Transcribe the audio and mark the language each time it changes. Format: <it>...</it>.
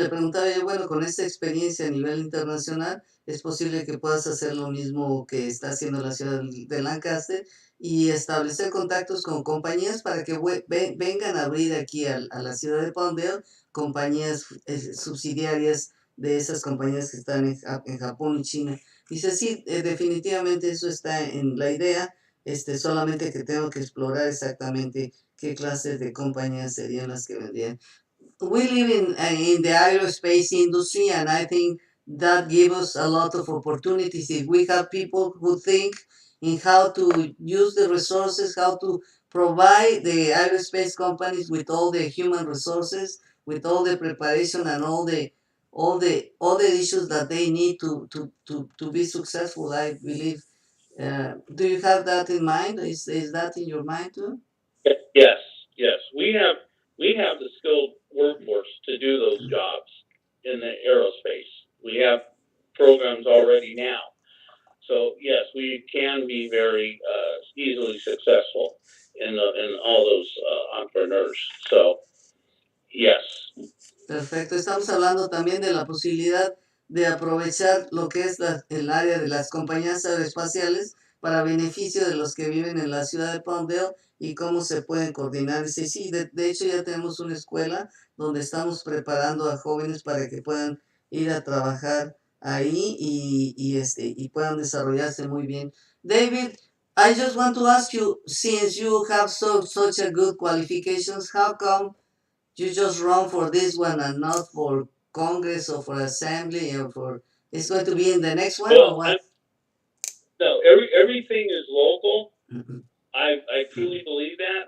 <es>Le preguntaba yo, bueno, con esta experiencia a nivel internacional, ¿es posible que puedas hacer lo mismo que está haciendo la ciudad de Lancaster y establecer contactos con compañías para que vengan a abrir aquí a la ciudad de Palmdale compañías subsidiarias de esas compañías que están en Japón y China? Dice, sí, definitivamente eso está en la idea, solamente que tengo que explorar exactamente qué clases de compañías serían las que vendrían.</es> <en>We live in the aerospace industry, and I think that gives us a lot of opportunities if we have people who think in how to use the resources, how to provide the aerospace companies with all the human resources, with all the preparation and all the issues that they need to be successful. I believe. Do you have that in mind? Is that in your mind too? Yes, yes, we have the skilled workforce to do those jobs in the aerospace. We have programs already now. So yes, we can be very easily successful in all those entrepreneurs. So yes.</en> <es>Perfecto. Estamos hablando también de la posibilidad de aprovechar lo que es el área de las compañías aeroespaciales para beneficio de los que viven en la ciudad de Palmdale y cómo se pueden coordinar. Sí, sí, de hecho ya tenemos una escuela donde estamos preparando a jóvenes para que puedan ir a trabajar ahí y puedan desarrollarse muy bien.</es> <en>David, I just want to ask you, since you have such a good qualifications, how come you just run for this one and not for Congress or for Assembly or for? It's going to be in the next one or Well, what? no, everything is local. I truly believe that.</en>